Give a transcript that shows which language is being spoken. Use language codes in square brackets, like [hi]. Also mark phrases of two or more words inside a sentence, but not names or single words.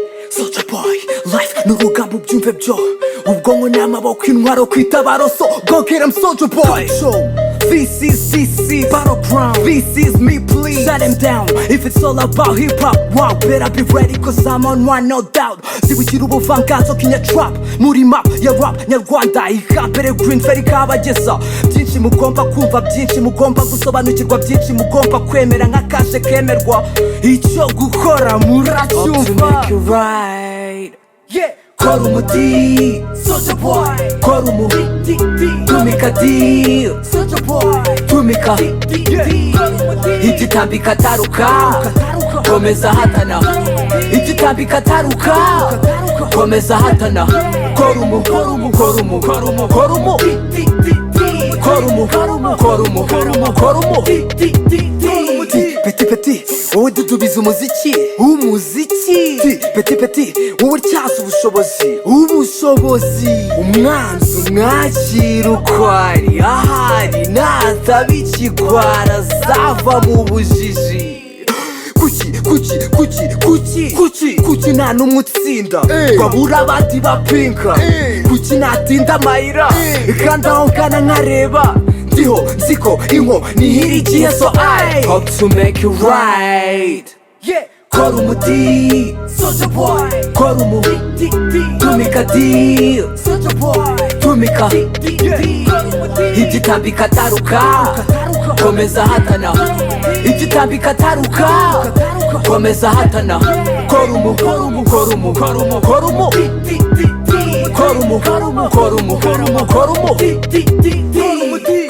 [rw] Soulja Boy, life ni urugamba ubyumve byo. Ubwonko n'amaboko, intwaro ku itabaro, [en] so go get 'em, Soulja Boy. So, this is, this is Battleground. This is me, please. Shut 'em down. If it's all about hip hop, wow, better be ready 'cause I'm on one, no doubt. [rw] Zibukira ubuvanganzo kinya trap. Muri map ya rap, Nyarwanda, ihambere Green Ferry ikabageza. Byinshi mugomba kumva, byinshi mugomba gusobanukirwa, byinshi mugomba kwemera nk'akaje kemerwa. Icyo gukora muracyumva. [en] Up to make it right. Yeah. [rw] Kora umuti, Soulja Boy. Kora umuti, Tumika Deal. Tumika. Igitambika taruka. Komeza hatana. Igitambika taruka. Komeza hatana. Korumu. Korumu. Korumu. Korumu. Korumu. Korumu. Korumu. Korumu. Peti, peti. Wowe dudubiza umuziki, umuziki. Ti, peti, peti, wowe utyaza ubushobozi, ubushobozi. Umwanzi umwakira uko ari, ahari natabikigwara azava mu bujiji. Kuki, kuki, kuki, kuki, kuki, kuki nta n'umwe utsinda? Eh. Babura abandi bapinga. Eh. Kuki natinda amayira? Eh. Kandi aho ngana nkareba, ndiho nziko inko Nihiri igihe, [en] so I hope to make you right. Yeah. [rw] Kora umuti, Soulja Boy. kora umu-, Di, di, di. tumika di, Soulja Boy. tumika. Di, di, di. Kora umuti. Igitambika taruka, Taruka. komeza hatana. Igitambika taruka, Taruka. komeza hatana. Kora umu-, Kora umu-, kora umu-, kora umu-, Di, di, di, di. kora umu-, Kora umu-, kora umu-, kora umu-, Di, di, di, di.